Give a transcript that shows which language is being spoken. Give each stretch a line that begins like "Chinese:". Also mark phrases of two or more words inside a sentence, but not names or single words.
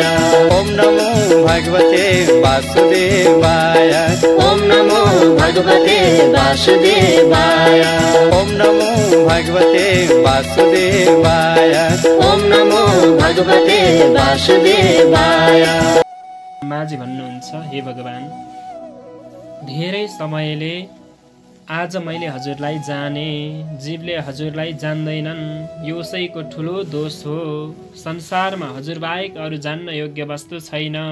Sanskrit: ओम नमो भगवते वासुदेवाय, ओम नमो भगवते वासुदेवाय, ओम नमो भगवते वासुदेवाय, ओम नमो भगवते वासुदेवाय।
Nepali: ब्रह्माजी भन्नुहुन्छ, हे भगवान, धेरै समयले आज मैले हजुरलाई जाने, जीवले हजुरलाई जान्दैनन्। यो उसैको ठुलो दोष हो। संसारमा हजुरबाहेक अरू जान्न योग्य वस्तु छैन।